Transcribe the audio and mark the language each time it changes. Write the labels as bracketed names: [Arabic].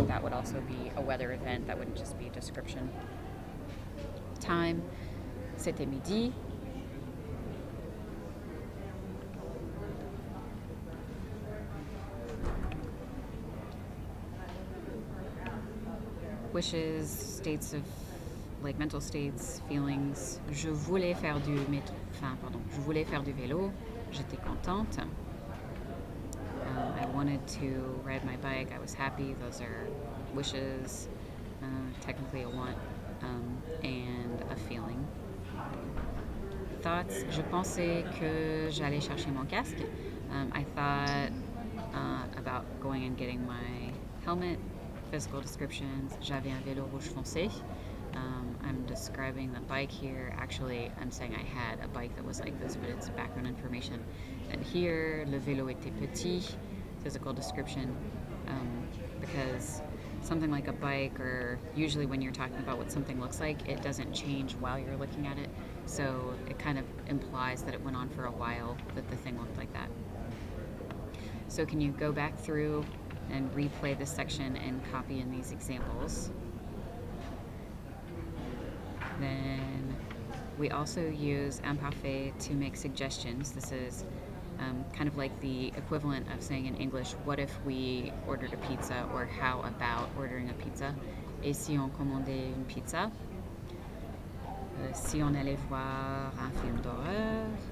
[English] That would also be a weather event. That wouldn't just be description. Time, [French] c'était midi. [English] Wishes, states of, like mental states, feelings. [French] Je voulais faire du je voulais faire du vélo. J'étais contente. [English] I wanted to ride my bike. I was happy. Those are wishes, technically a want, and a feeling. Thoughts. [French] Je pensais que j'allais chercher mon casque. [English] I thought about going and getting my helmet. Physical descriptions. [French] J'avais un vélo rouge foncé. [English] I'm describing the bike here. Actually, I'm saying I had a bike that was like this, but it's background information. And here, [French] le vélo était petit, [English] physical description, because something like a bike, or usually when you're talking about what something looks like, it doesn't change while you're looking at it. So it kind of implies that it went on for a while, that the thing looked like that. So can you go back through and replay this section and copy in these examples? Then We also use imparfait to make suggestions. This is kind of like the equivalent of saying in English, what if we ordered a pizza, or how about ordering a pizza? [French] Et si on commandait une pizza? Si on allait voir un film d'horreur?